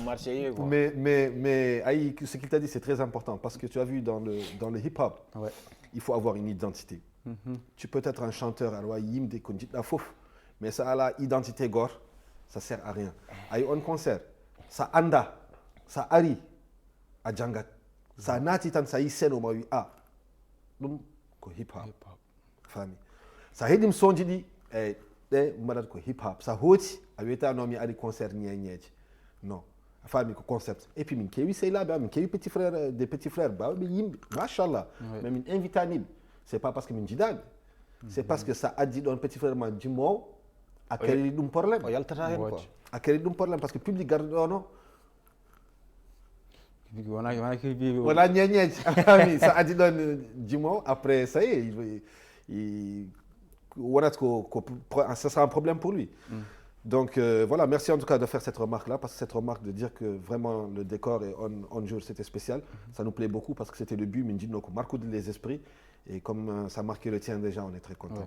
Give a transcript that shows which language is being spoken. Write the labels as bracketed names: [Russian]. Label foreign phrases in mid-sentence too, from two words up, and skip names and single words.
[French] mais ayi ce qu'il t'a dit c'est très important parce que tu as vu dans le hip hop il faut avoir une identité tu peux être un chanteur [Fula] aɗa wawi yimde ko jiɗɗa foof [French] mais ça a la identité gore ça sert à rien [Fula] ay on concert ça anda ça ari a jangat ça naati tan ça yi seno ma wi ɗum ko hip hop fami sa heeɗima sonji ɗi eyyi ɗe mbaɗata ko hip hop sa hooti a wiyata mi ari concert ñeñeje non a faami ko concept [French] et puis [Fula] min keewi sehilaɓe min keewi [French] petit frère des petits frères [Fula] bawɓe yimɓe machallah mais min invitaniɓe [French] c'est pas parce que [Fula] min jiidaɓe [French] c'est parce que [Fula] sa addi ɗon [French] petit frère [Fula] ma jimmowo a kadi ɗum probléme o yaltata hen quoi a kadi ɗum probléme [French] par ce que public [Fula] garɗo ɗon o wona ñeñeje a faami sa addi ɗon jimmowo [French] après ça y est wonata ce sera un problème pour lui donc voilà, merci en tout cas de faire cette remarque-là, parce que cette remarque de dire que vraiment le décor et on jour c'était spécial, ça nous plaît beaucoup parce que c'était le but, Mindino, qui marque les esprits, et comme ça marque le tien déjà, on est très content.